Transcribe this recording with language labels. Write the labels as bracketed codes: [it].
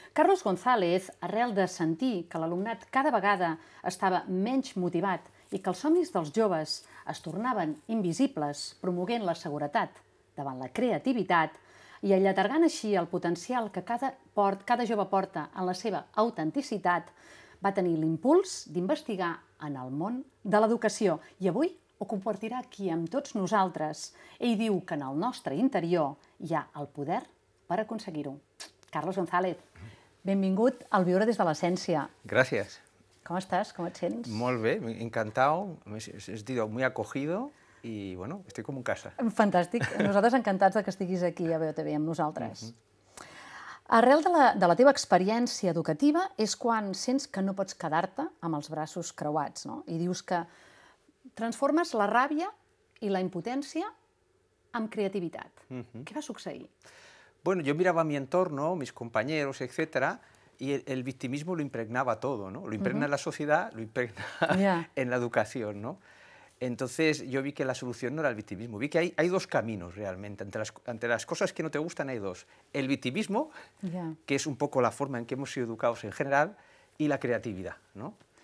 [ca] Carlos González, arrel de sentir que l'alumnat cada vegada estava menys motivat i que els somnis dels joves es tornaven invisibles, promoguent la seguretat davant la creativitat i allargant així el potencial que cada jove porta en la seva autenticitat, va tenir l'impuls d'investigar en el món de l'educació i avui ho compartirà aquí amb tots nosaltres. Ell diu que en el nostre interior hi ha el poder per aconseguir-ho. Carlos González, benvingut al Viure des de l'Essència. Gràcies. Com estàs? Com et sents? Molt bé, [es] encantado, me he sentido muy acogido y bueno, estoy como en casa. [ca] Fantàstic. Nosaltres encantats que estiguis aquí a VOTV amb nosaltres. Arrel de la teva experiència educativa és quan sents que no pots quedar-te amb els braços creuats, no? I dius que transformes la ràbia i la impotència en creativitat. Què va succeir? [es] Bueno, yo miraba mi entorno, mis compañeros, etcétera, y el victimismo lo impregnaba todo, ¿no? Lo impregna en la sociedad, lo impregna en la educación, ¿no? Entonces yo vi que la solución no era el victimismo, vi que hay dos caminos realmente, ante las cosas que no te gustan hay dos, el victimismo, que es un poco la forma en que hemos sido educados en general, y la creatividad, ¿no?